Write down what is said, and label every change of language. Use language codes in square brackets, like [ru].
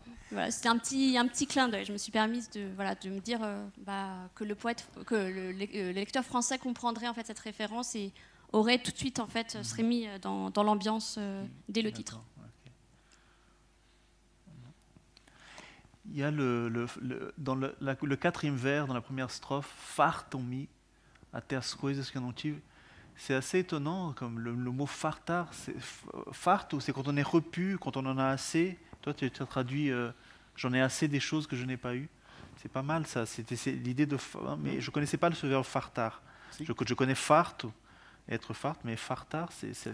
[fr] Voilà, c'était un petit clin d'œil. Je me suis permise de me dire que le lecteur français comprendrait en fait cette référence et aurait tout de suite en fait serait mis dans l'ambiance dès le titre. Il y a dans le quatrième vers, dans la première strophe, [pt] fartam-me até as coisas que eu não tive. [fr] C'est assez étonnant, comme le mot fartar, farto, c'est quand on est repu, quand on en a assez. Toi, tu as traduit j'en ai assez des choses que je n'ai pas eues. C'est pas mal ça, c'est l'idée de. Mais je ne connaissais pas ce verbe fartar. Si. Je connais farto, être fart, mais fartar, c'est.